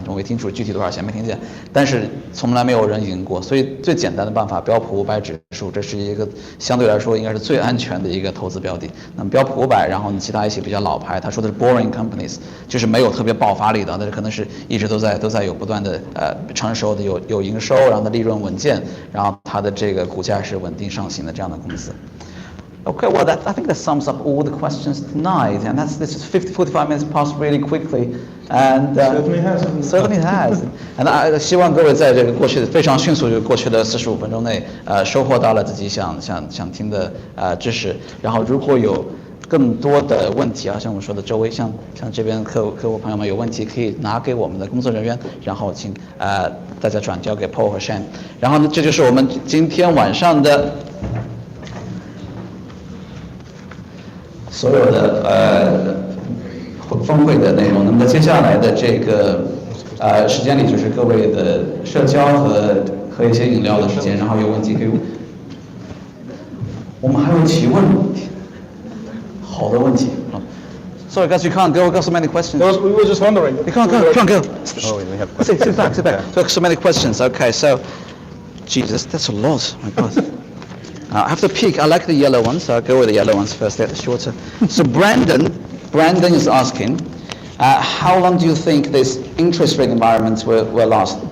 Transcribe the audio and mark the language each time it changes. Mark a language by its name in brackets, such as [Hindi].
[Chinese] 我没听出具体多少钱，没听见。但是从来没有人赢过，所以最简单的办法，标普500指数，这是一个相对来说应该是最安全的一个投资标的。那么标普500，然后你其他一些比较老牌，他说的是 [English] boring companies， [Chinese] 就是没有特别爆发力的，但是可能是一直都在有不断的成熟的有营收，然后的利润稳健，然后它的这个股价是稳定上行的这样的公司。 [English] Okay, well, I think that sums up all the questions tonight, and this is 45 minutes passed really quickly, and certainly has. And [Chinese] 希望各位在这个过去的非常迅速就过去的45分钟内，收获到了自己想听的知识。然后如果有更多的问题啊，像我们说的周围，像这边客户朋友们有问题，可以拿给我们的工作人员，然后请大家转交给 Paul 和 Shane。然后呢，这就是我们今天晚上的。所有的峰会的内容，那么在接下来的这个时间里，就是各位的社交和喝一些饮料的时间，然后有问题可以。我们还有提问，好多问题啊。 [English] Sorry, guys, you can't go. We've got so many questions. We were just wondering. You can't go. Oh, we have questions. Sit back. We've got so many questions. Okay, so, Jesus, that's a lot. My God. I have to pick. I like the yellow ones, so I'll go with the yellow ones first. They're shorter. So Brandon is asking, how long do you think this interest rate environment will last?